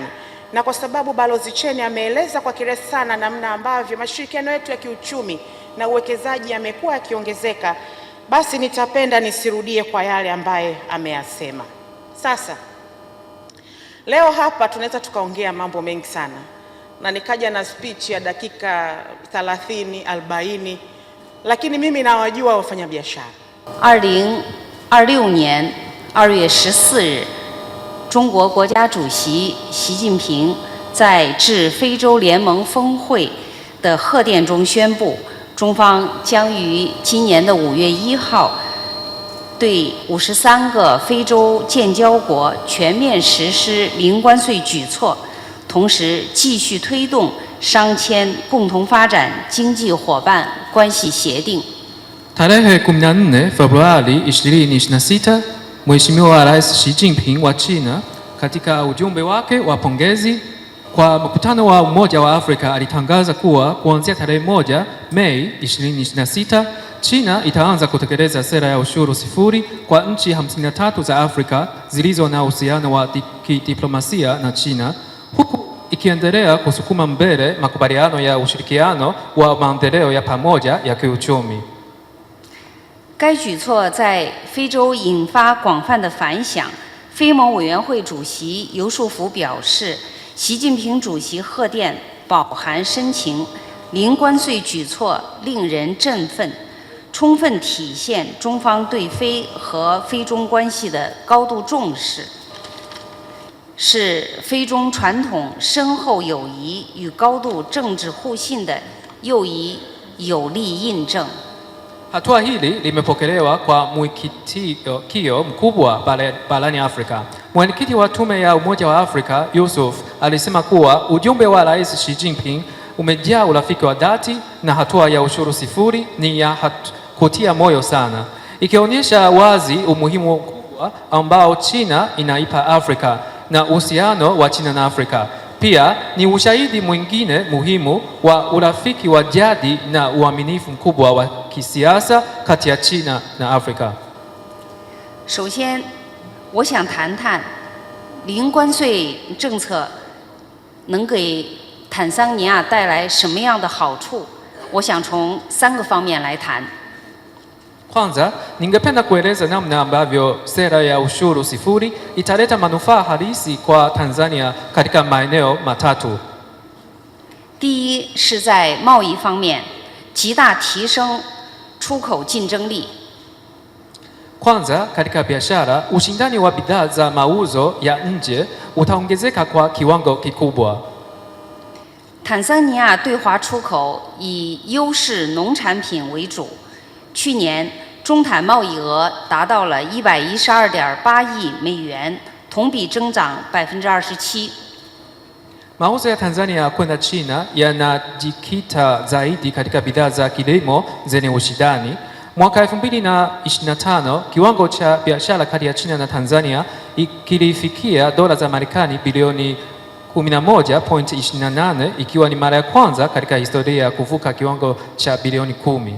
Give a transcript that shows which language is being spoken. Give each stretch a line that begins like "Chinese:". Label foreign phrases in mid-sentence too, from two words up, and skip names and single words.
Swahili: Na kwa sababu Balozi Chen ameeleza kwa kirefu sana namna ambavyo mashirikiano yetu ya kiuchumi na uwekezaji yamekuwa yakiongezeka, basi nitapenda nisirudie kwa yale ambaye ameyasema. Sasa leo hapa tunaweza tukaongea mambo mengi sana na nikaja na speech ya dakika 30, 40, lakini mimi nawajua wafanyabiashara.
Chinese: 2026 年2月14日，中国国家主席习近平在致非洲联盟峰会的贺电中宣布，中方将于今年的5月1号对53个非洲建交国全面实施零关税举措，同时继续推动商签共同发展经济伙伴关系协定。
Swahili: Tarehe 14 Februari 2026, Mheshimiwa Rais Xi Jinping wa China katika ujumbe wake wa pongezi kwa mkutano wa Umoja wa Afrika alitangaza kuwa kuanzia tarehe 1 Mei 2026, China itaanza kutekeleza sera ya ushuru sifuri kwa nchi 53 za Afrika zilizo na uhusiano wa kidiplomasia na China, huku ikiendelea kusukuma mbele makubaliano ya ushirikiano wa maendeleo ya pamoja ya kiuchumi.
Chinese: 该举措在非洲引发广泛的反响。非盟委员会主席游树福表示，习近平主席贺电饱含深情，零关税举措令人振奋，充分体现中方对非和非中关系的高度重视，是非中传统深厚友谊与高度政治互信的又一有力印证。
Swahili: Hatua hili limepokelewa kwa mwitikio mkubwa barani Afrika. Mwenyekiti wa Tume ya Umoja wa Afrika, Yusuf, alisema kuwa ujumbe wa Rais Xi Jinping umejaa urafiki wa dhati na hatua ya ushuru sifuri ni ya kutia moyo sana, ikionyesha wazi umuhimu mkubwa ambao China inaipa Afrika na uhusiano wa China na Afrika. Pia ni ushahidi mwingine muhimu wa urafiki wa jadi na uaminifu mkubwa wa kisiasa kati ya China na Afrika.
Chinese: 首先，我想谈谈零关税政策能给坦桑尼亚带来什么样的好处。我想从3个方面来谈。
Swahili: Kwanza, ningependa kueleza namna ambavyo sera ya ushuru sifuri italeta manufaa halisi kwa Tanzania katika maeneo matatu.
Chinese: 第一是在贸易方面极大提升出口竞争力。
Swahili: Kwanza, katika biashara, ushindani wa bidhaa za mauzo ya nje utaongezeka kwa kiwango kikubwa.
Chinese: 坦桑尼亚对华出口以优势农产品为主，去年中坦贸易额达到了112.8亿美元，同比增长27%。
Swahili: Mauzo ya Tanzania kwenda China yanajikita zaidi katika bidhaa za kilimo zenye ushindani. Mwaka 2025, kiwango cha biashara kati ya China na Tanzania kilifikia dola za Marekani bilioni 11.28 ikiwa ni mara ya kwanza katika historia ya kuvuka kiwango cha bilioni 10.